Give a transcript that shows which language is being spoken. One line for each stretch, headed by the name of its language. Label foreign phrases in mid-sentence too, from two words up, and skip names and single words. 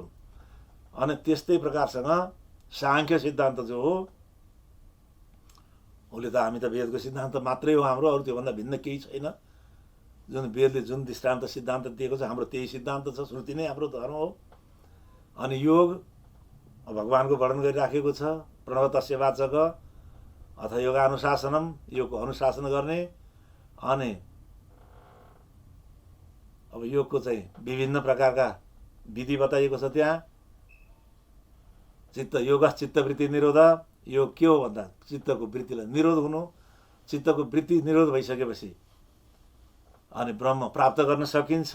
Nepali: अनि त्यस्तै प्रकारसँग साङ्ख्य सिद्धान्त जो हो उसले त हामी त वेदको सिद्धान्त मात्रै हो हाम्रो, अरू त्योभन्दा भिन्न केही छैन। जुन वेदले जुन दृष्टान्त सिद्धान्त दिएको छ हाम्रो त्यही सिद्धान्त छ। श्रुति नै हाम्रो धर्म हो। अनि योग भगवानको वर्णन गरिराखेको छ।
Sanskrit: प्रणव तस्य वाचक अथ योगानुशासनम,
Nepali: योगको अनुशासन गर्ने। अनि अब योगको चाहिँ विभिन्न प्रकारका विधि बताइएको छ त्यहाँ।
Sanskrit: चित्त योग चित्तवृत्ति निरोध।
Nepali: योग के हो भन्दा चित्तको वृत्तिलाई निरोध हुनु। चित्तको वृत्ति निरोध भइसकेपछि अनि ब्रह्म प्राप्त गर्न सकिन्छ।